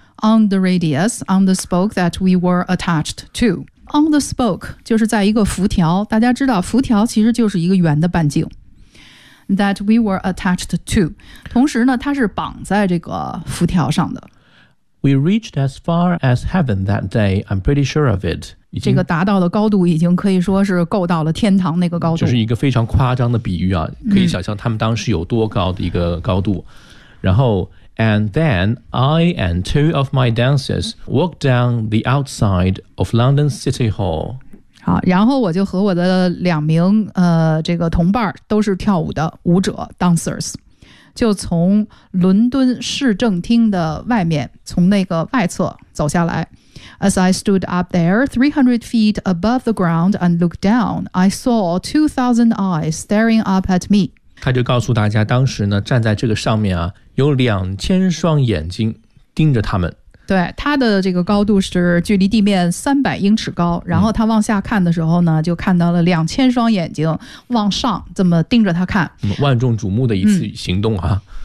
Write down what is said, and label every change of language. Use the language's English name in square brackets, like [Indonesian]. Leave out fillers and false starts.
[English] On the radius on the spoke that we were attached to。 On the spoke [Chinese] 就是在一个辐条，大家知道辐条其实就是一个圆的半径， [English] That we were attached to， [Chinese] 同时呢它是绑在这个辐条上的。 [English] We reached as far as heaven that day， I'm pretty sure of it。 [Chinese] 这个达到的高度已经可以说是够到了天堂那个高度，就是一个非常夸张的比喻啊，可以想象他们当时有多高的一个高度、然后 [English] And then I and two of my dancers walked down the outside of London City Hall。 [Chinese] 好，然后我就和我的两名这个同伴，都是跳舞的舞者 dancers， 就从伦敦市政厅的外面，从那个外侧走下来。 [English] As I stood up there, 300 feet above the ground and looked down, I saw 2,000 eyes staring up at me。 [Chinese] 他就告诉大家，当时呢站在这个上面啊，有2000双眼睛盯着他们。对，它的这个高度是距离地面300英尺高，然后它往下看的时候呢，就看到了2000双眼睛往上这么盯着它看、万众瞩目的一次行动啊。